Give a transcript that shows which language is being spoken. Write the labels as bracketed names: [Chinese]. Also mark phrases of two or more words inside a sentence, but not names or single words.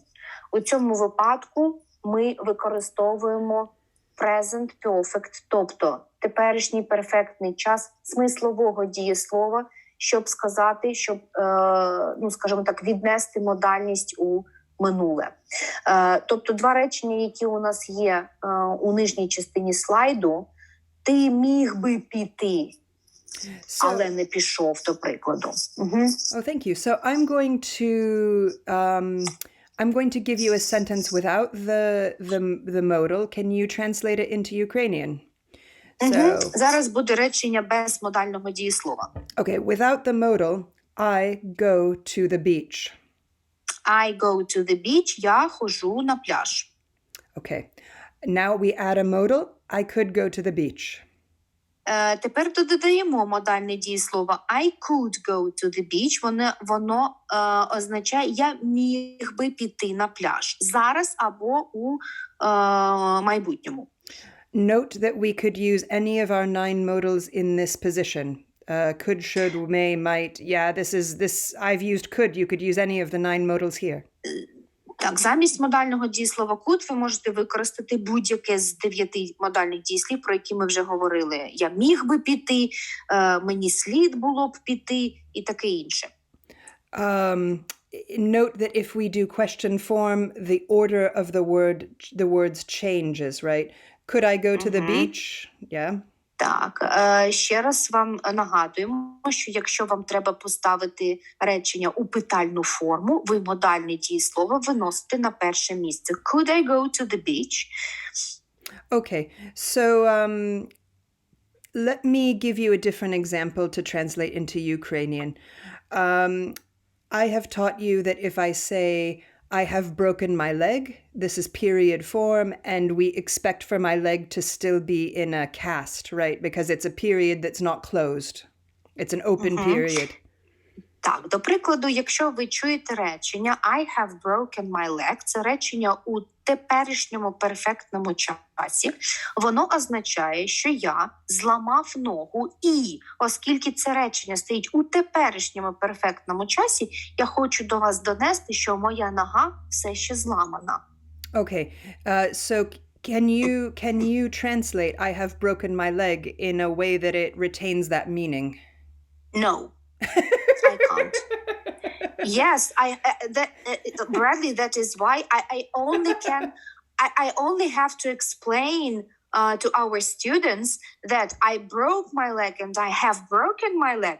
[Ukrainian] У цьому випадку ми використовуємо [English] present perfect, [Ukrainian] тобто теперішній перфектний час смислового дієслова, щоб сказати, щоб, скажімо так, віднести модальність у минуле. Тобто два речення, які у нас є у нижній частині слайду, ти міг би піти, але не пішов, до прикладу. [English] Oh, thank you. So I'm going to give you a sentence without the modal. Can you translate it into Ukrainian? [Ukrainian] Зараз буде речення без модального дієслова. [English] Okay, without the modal, I go to the beach. I go to the beach. [Ukrainian] Я ходжу на пляж. [English] Okay. Now we add a modal. I could go to the beach. [Ukrainian] Тепер додаємо модальне дієслово [English] I could go to the beach. [Ukrainian] Воно означає я міг би піти на пляж. Зараз або у майбутньому. [English] Note that we could use any of our 9 modals in this position. Could, should, may, might. Yeah, I've used could. You could use any of the 9 modals here. [Ukrainian] Так, замість модального дієслова could ви можете використати будь-яке з 9 модальних дієслів, про які ми вже говорили. Я міг би піти, мені слід було б піти і таке інше. [English] Note that if we do question form, the order of the words changes, right? Could I go to the beach? Yeah. [Ukrainian] Так, ще раз вам нагадуємо, що якщо вам треба поставити речення у питальну форму, ви модальне дієслово виносите на перше місце. [English] Could I go to the beach? Okay, so let me give you a different example to translate into Ukrainian. I have taught you that if I say, I have broken my leg, this is period form, and we expect for my leg to still be in a cast, right? Because it's a period that's not closed. It's an open period. [Ukrainian] Так, до прикладу, якщо ви чуєте речення [English] I have broken my leg, [Ukrainian] це речення у теперішньому перфектному часі, воно означає, що я зламав ногу і, оскільки це речення стоїть у теперішньому перфектному часі, я хочу до вас донести, що моя нога все ще зламана. [English] Okay, so can you translate I have broken my leg in a way that it retains that meaning? No. I can't. Yes, Bradley, that is why I only have to explain to our students that I broke my leg and I have broken my leg.